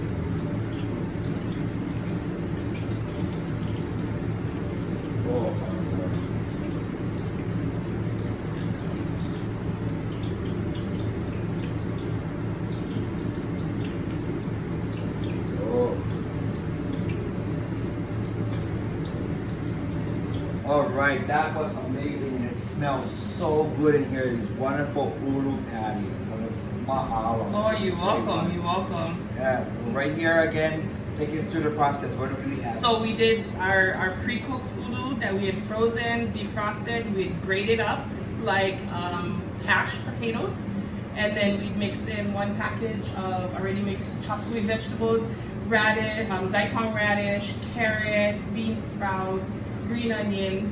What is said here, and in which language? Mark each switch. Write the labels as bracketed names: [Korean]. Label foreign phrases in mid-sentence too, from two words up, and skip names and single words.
[English] Oh, oh. All right, that was amazing, and it smells so good in here. These wonderful ulu patties. Mahalo. Oh, you're welcome. You're welcome. Yeah, so right here again, take it through the process. What do we have? So we did our pre-cooked ulu that we had frozen, defrosted. We had grated up like hashed potatoes, and then we mixed in one package of already mixed chopped sweet vegetables, radish, daikon radish, carrot, bean sprouts, green onions.